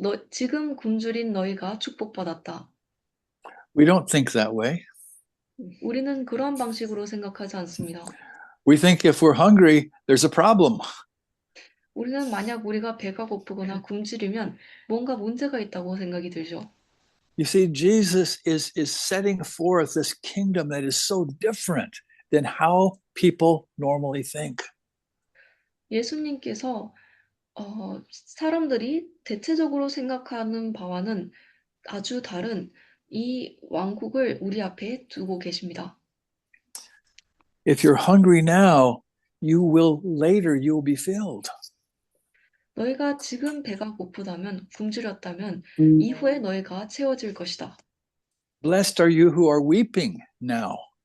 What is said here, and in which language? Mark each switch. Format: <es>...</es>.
<ko>지금 굶주린 너희가 축복받았다.</ko> <en>We don't think that way.</en> <ko>우리는 그런 방식으로 생각하지 않습니다.</ko> <en>We think if we're hungry, there's a problem.</en> <ko>우리는 만약 우리가 배가 고프거나 굶주리면 뭔가 문제가 있다고 생각이 들죠.</ko> <en>You see, Jesus is setting forth this kingdom that is so different than how people normally think.</en> <ko>예수님께서 사람들이 대체적으로 생각하는 바와는 아주 다른 이 왕국을 우리 앞에 두고 계십니다.</ko> <en>If you're hungry now, you will be filled.</en> <ko>너희가 지금 배가 고프다면, 굶주렸다면 이후에 너희가 채워질 것이다.</ko> <en>Blessed are you who are weeping now.</en>